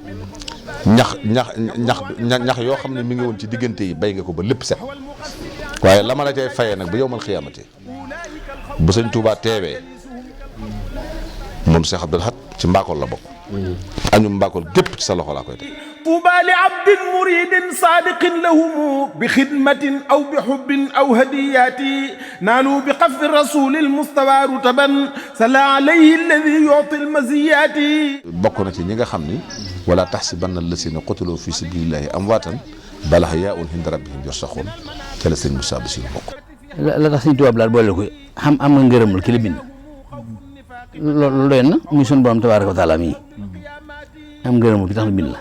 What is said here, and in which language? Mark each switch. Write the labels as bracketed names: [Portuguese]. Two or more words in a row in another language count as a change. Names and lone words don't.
[Wolof] ñax yoo xam ne mi ngi woon ci diggante yi bay nga ko ba lépp set waaye la ma la cay fayee nag ba [Arabic] يوم القيامة [Wolof] bu Sëñ Tuubaa teewee moom Cheikh Abdoul Ahad ci mbaakool la bokk añu mbaakool gépp ci sa loxo laa koy teg. [Arabic] طوبى لعبد مريد صادق لهم بخدمة أو بحب أو هديات نالوا بقف الرسول المستوى رتبا صلى عليه الذي يعطي المزيات. [Wolof] bokk na ci ñi nga xam ni [Arabic] ولا تحسبن الذين قتلوا في سبيل الله أمواتا بل أحياء عند ربهم يرزقون [Wolof] te la sëñ Moussa Bassirou bokk. la tax Sëñ Tuubaa daal boole ko am nga ngërëmul ki la bind loolu doy na muy sunu borom [Arabic] تبارك وتعالى [Wolof] mii am ngërëmul ki tax na bind la.